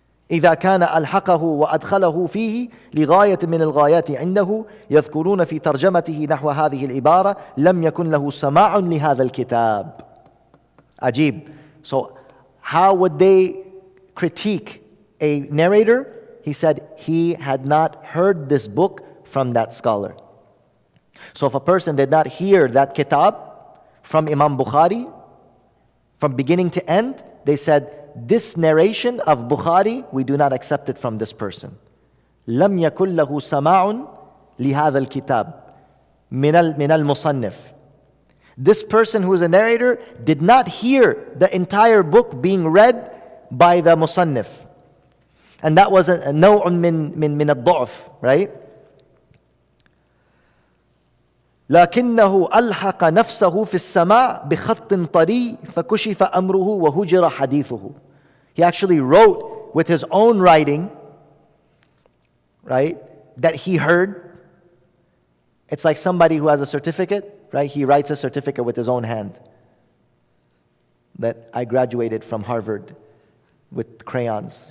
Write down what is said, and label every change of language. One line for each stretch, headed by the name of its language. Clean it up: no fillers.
Arabic: إذا كان ألحقه وأدخله فيه لغاية من الغايات عنده يذكرون في ترجمته نحو هذه العبارة لم يكن له سماع لهذا الكتاب. Ajib.
English: So how would they critique a narrator? He said he had not heard this book from that scholar. So if a person did not hear that kitab from Imam Bukhari from beginning to end, they said, this narration of Bukhari, we do not accept it from this person.
Arabic: لم يكن له سماع لهذا الكتاب من المصنف.
English: This person who is a narrator did not hear the entire book being read by the musannif. And that was a
Arabic: نوع من الضعف,
English: right?
Arabic: لكنه ألحق نفسه في السماع بخط طري فكشف أمره وهجر حديثه.
English: He actually wrote with his own writing, right, that he heard. It's like somebody who has a certificate, right? He writes a certificate with his own hand that I graduated from Harvard with crayons.